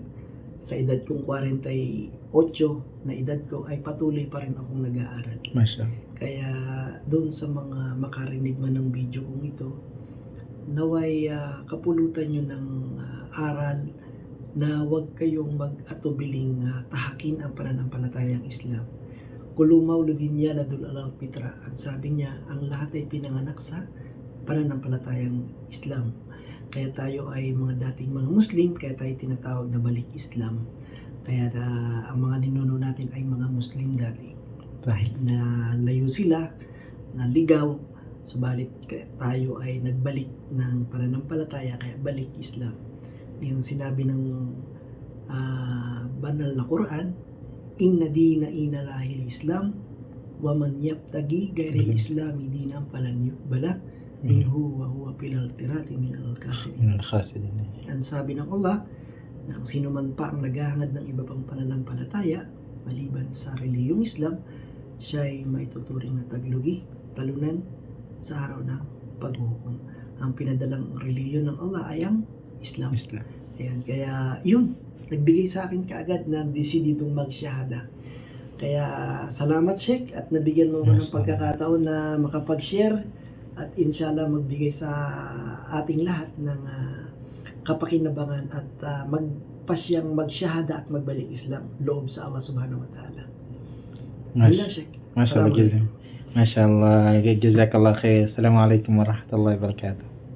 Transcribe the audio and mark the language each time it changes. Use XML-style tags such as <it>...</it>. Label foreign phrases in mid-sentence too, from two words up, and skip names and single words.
<tl>Sa edad kong 48 na edad ko ay patuloy pa rin akong nag-aaral. Kaya doon sa mga makarinig man ng video kong ito, naway kapulutan nyo ng aral na huwag kayong mag-atubiling tahakin ang pananampalatayang Islam.</tl> <ar>كل مولود يولد على الفطرة.</ar> <tl>Ang sabi niya, ang lahat ay pinanganak sa pananampalatayang Islam. Kaya tayo ay mga dating mga Muslim, kaya tayo tinatawag na balik Islam. Kaya ang mga ninuno natin ay mga Muslim dati. Dahil na layo sila, naligaw, subalit tayo ay nagbalik ng pananampalataya, kaya balik Islam. Yung sinabi ng banal na Quran,</tl> <ar>إن الدين عند الله الإسلام ومن يبتغ غير الإسلام دينا فلن يقبل منه وهو في الآخرة من الخاسرين.</ar> <tl>Ang sabi ng Allah, na ang sino man pa ang naghahangad ng iba pang pananampalataya maliban sa reliyong Islam, siya ay maituturing na taglugi, talunan sa araw ng paghuhukom. Ang pinadalang reliyon ng Allah ay ang Islam. Ayan, kaya yun, nagbigay sa akin kaagad na desididong magsyahada. Kaya salamat Sheikh, at nabigyan mo ng pagkakataon na makapag-share at inshallah magbigay sa ating lahat ng kapakinabangan at magpasyang magsyahada at magbalik Islam loob sa Allah</tl> <ar>سبحانه وتعالى. ما شاء الله جزاك الله خير. السلام عليكم ورحمة الله وبركاته.</ar>